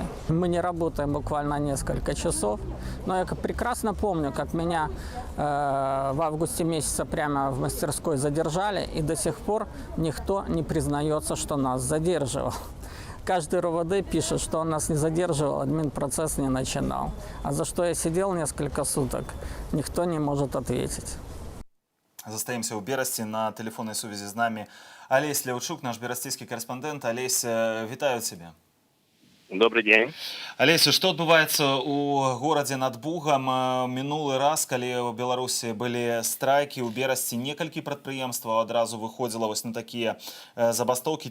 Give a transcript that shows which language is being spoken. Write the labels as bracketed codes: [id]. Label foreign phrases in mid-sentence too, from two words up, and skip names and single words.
[ru] Мы не работаем буквально несколько часов, но я прекрасно помню, как меня в августе месяце прямо в мастерской задержали, и до сих пор никто не признается, что нас задерживал. Каждый РОВД пишет, что он нас не задерживал, админпроцесс не начинал. А за что я сидел несколько суток, никто не может ответить. [be] Застаемся ў Берасці. На телефонной сувязі з намі Алесь Ляўчук, наш берасцейскі карэспандэнт. Алесь, вітаю цябе. [ru] Добрый день. [be] Алесь, што адбываецца ў горадзе над Бугам? Мінулы раз, калі ў Беларусі былі страйкі, у Берасці некалькі прадпрыемстваў адразу выходзіла вось на такія забастоўкі.